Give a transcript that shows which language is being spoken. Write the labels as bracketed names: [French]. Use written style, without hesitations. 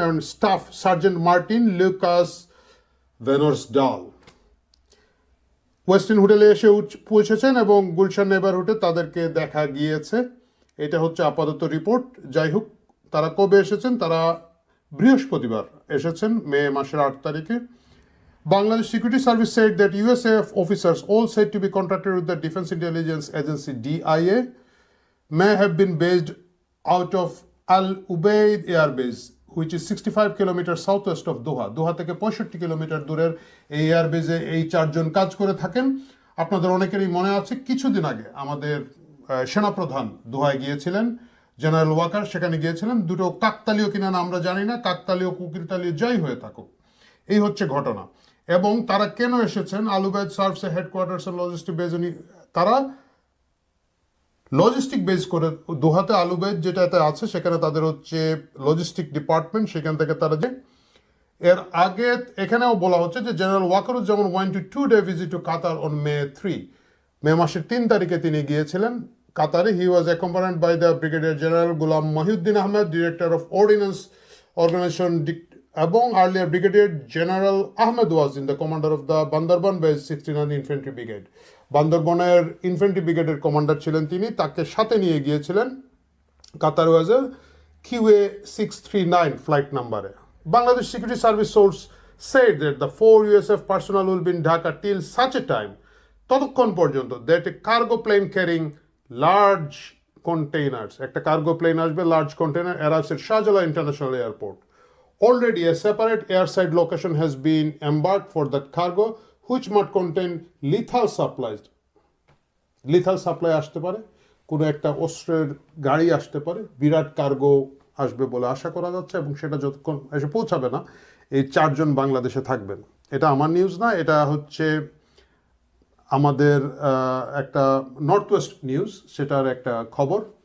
[Bangla] এবং staff sergeant Martin Lucas ভেনর্সডাল ওয়েস্টিন হোটেলে এসে পৌঁছেছেন এবং গুলশান নেবারহুডে তাদেরকে দেখা গিয়েছে। এটা হচ্ছে আপাতত রিপোর্ট। যাই হোক, তারা কবে এসেছেন? তারা বৃহস্পতিবার এসেছেন, মে মাসের 8 তারিখে। [English] Bangladesh security service said that USAF officers, all said to be contracted with the Defense Intelligence Agency DIA, may have been based out of Al Ubaid Air Base, which is 65 kilometers southwest of Doha. [Bangla] দোহা থেকে 65 kilometre দূরের এই এয়ারবেজে এই 4 জন কাজ করে থাকেন। আপনাদের অনেকেরই মনে আছে কিছুদিন আগে আমাদের সেনাপ্রধান দোহায় গিয়েছিলেন, জেনারেল ওয়াকার সেখানে গিয়েছিলেন। দুটো কাকতালীয় কিনা না আমরা জানি না, কাকতালীয় কুকিরতালীয় যাই হয়ে থাকুক, এই হচ্ছে ঘটনা। এবং তারা কেন এসেছেন? [English] Al Udeid serves a headquarters and logistic base. [Bangla] তারা লজিস্টিক বেস করে দোহাতে আল উবায়দ যেটাতে আছে সেখানে তাদের হচ্ছে লজিস্টিক ডিপার্টমেন্ট, সেখান থেকে তারা যে এর আগে এখানেও বলা হচ্ছে যে general Wakeruzzaman [English] went to 2-day visit to Qatar on May 3, [Bangla] মে মাসের 3 তারিখে তিনি গিয়েছিলেন কাতারে। [English] He was accompanied by the brigadier general Golam Mohiuddin Ahmed, director of ordnance organisation, এবং earlier brigadier general Ahmed was in the commander of the Bandarban base 69 infantry brigade. [Bangla] বান্দরবনের infantry ব্রিগেডের commander ছিলেন তিনি, তাকে সাথে নিয়ে গিয়েছিলেন কাতার ওয়াজের QA 639 ফ্লাইট নাম্বারে। Bangladesh security service source [English] said that the 4 USF personnel will be in Dhaka till such a time, [Bangla] ততক্ষণ পর্যন্ত [English] that a cargo plane carrying large containers, [Bangla] একটা কার্গো প্লেন আসবে, large container, [English] arrives at Shahjalal international airport. Already a separate airside location has been embarked for that cargo, which might contain lethal supplies. [Bangla] Lethal supply আসতে পারে, কোনো একটা অস্ত্রের গাড়ি আসতে পারে, বিরাট কার্গো আসবে বলে আশা করা যাচ্ছে, এবং সেটা যতক্ষণ এসে পৌঁছাবে না এই 4 জন বাংলাদেশে থাকবেন। এটা আমার নিউজ না, এটা হচ্ছে আমাদের একটা নর্থ ওয়েস্ট নিউজ, সেটার একটা খবর।